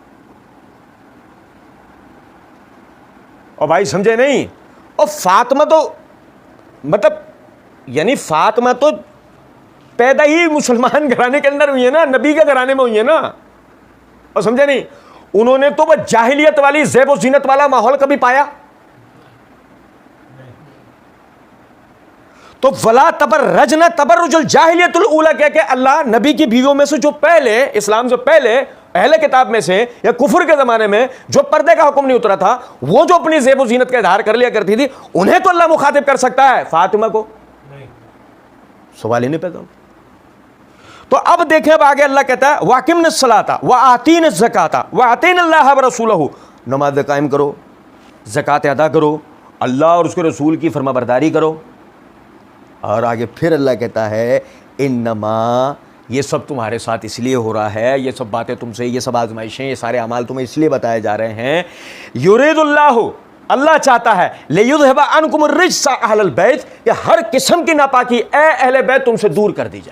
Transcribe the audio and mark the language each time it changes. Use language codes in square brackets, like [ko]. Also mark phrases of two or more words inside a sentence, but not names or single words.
[hi] और भाई समझे नहीं, और फातिमा तो मतलब यानी फातिमा तो पैदा ही मुसलमान घराने के अंदर हुई है ना, नबी के घराने में हुई है ना, और समझे नहीं, उन्होंने तो वह जाहिलियत वाली ज़ेब व ज़ीनत वाला माहौल कभी पाया? तो [ar] ولا تبرجن تبرج الجاهلية الأولى [hi] कह के अल्लाह नबी की बीवियों में से जो पहले, इस्लाम से पहले अहले किताब में से या कुफर के ज़माने में जो पर्दे का हुक्म नहीं उतरा था, वो जो अपनी ज़ेब व ज़ीनत का इज़हार कर लिया करती थी, उन्हें तो अल्लाह मुखातिब कर सकता है, फातिमा को नहीं। सवाल ही नहीं पैदा। तो अब देखें, अब आगे अल्लाह कहता है [ar] وأقمن الصلاة وآتين الزكاة وأطعن الله ورسوله, [hi] नमाज कायम करो, ज़कात अदा करो, अल्लाह और उसके रसूल की फरमाबरदारी करो। और आगे फिर अल्लाह कहता है इन्नमा, ये सब तुम्हारे साथ इसलिए हो रहा है, ये सब बातें तुमसे, ये सब आजमाइशें, ये सारे अमाल तुम्हें इसलिए बताए जा रहे हैं, युरीदुल्लाहु, अल्लाह चाहता है, [ar] ليذهب عنكم الرجس أهل البيت, [hi] कि हर किस्म की नापाकी ए अहले बैत तुमसे दूर कर दी जाए।